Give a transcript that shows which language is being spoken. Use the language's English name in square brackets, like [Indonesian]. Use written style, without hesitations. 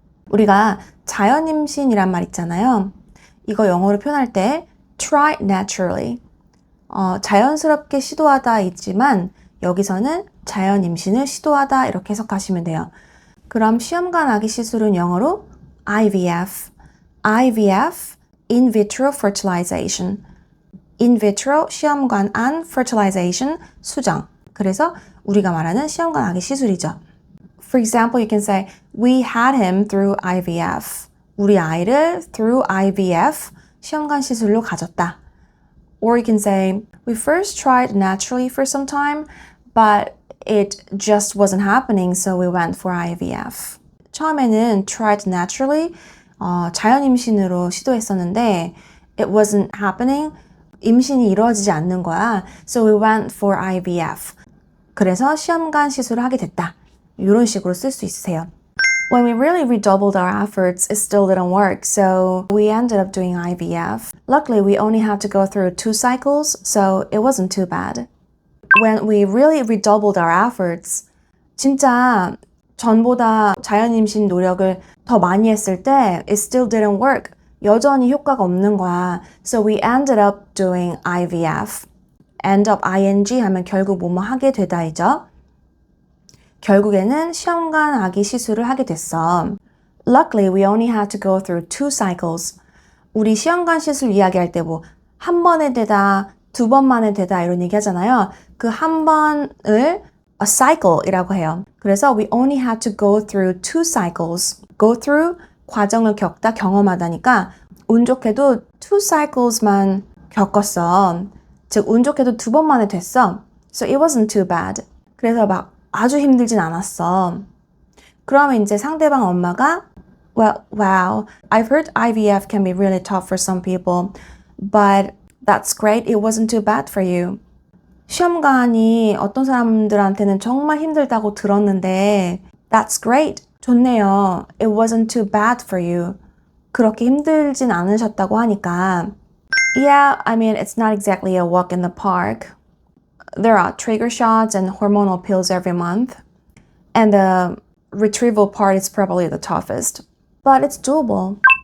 [Korean] 우리가 자연 임신이란 말 있잖아요. 이거 영어로 표현할 때 [English] try naturally. [Korean] 자연스럽게 시도하다 있지만 여기서는 자연 임신을 시도하다 이렇게 해석하시면 돼요. 그럼 시험관 아기 시술은 영어로 IVF. [English] IVF, in vitro fertilization. [Korean] in vitro 시험관 안 fertilization 수정. 그래서 우리가 말하는 시험관 아기 시술이죠. [English] For example, you can say, we had him through IVF. [Korean] 우리 아이를 [English] through IVF [Korean] 시험관 시술로 가졌다. [English] Or you can say, we first tried naturally for some time, but it just wasn't happening, so we went for IVF. [Korean] 처음에는 [English] tried naturally, [Korean] 자연 임신으로 시도했었는데, [English] it wasn't happening, [Korean] 임신이 이루어지지 않는 거야. [English] So we went for IVF. [Korean] 그래서 시험관 시술을 하게 됐다. 이런 식으로 쓸 수 있으세요. [English] When we really redoubled our efforts, it still didn't work, so we ended up doing IVF. Luckily, we only had to go through 2 cycles, so it wasn't too bad. When we really redoubled our efforts, [Korean] 진짜 전보다 자연 임신 노력을 더 많이 했을 때 [English] it still didn't work. [Korean] 여전히 효과가 없는 거야. [English] So we ended up doing IVF. [Korean] end up ing 하면 결국 뭐뭐 하게 되다이죠. 결국에는 시험관 아기 시술을 하게 됐어. [English] Luckily, we only had to go through 2 cycles. [Korean] 우리 시험관 시술 이야기할 때 뭐 한 번에 되다, 2번 만에 되다 이런 얘기 하잖아요. 그 한 번을 a cycle이라고 해요. 그래서 [English] we only had to go through 2 cycles. [Korean] go through 과정을 겪다, 경험하다니까 운 좋게도 2 cycles만 겪었어. 즉 운 좋게도 2번 만에 됐어. [English] So it wasn't too bad. [Korean] 그래서 막 아주 힘들진 않았어. 그러면 이제 상대방 엄마가 [English] Well, wow, I've heard IVF can be really tough for some people, but that's great. It wasn't too bad for you. [Korean] 시험관이 어떤 사람들한테는 정말 힘들다고 들었는데 [English] That's great. [Korean] 좋네요. [English] It wasn't too bad for you. [Korean] 그렇게 힘들진 않으셨다고 하니까 [English] Yeah, I mean, it's not exactly a walk in the park. There are trigger shots and hormonal pills every month. And the retrieval part is probably the toughest. But it's doable.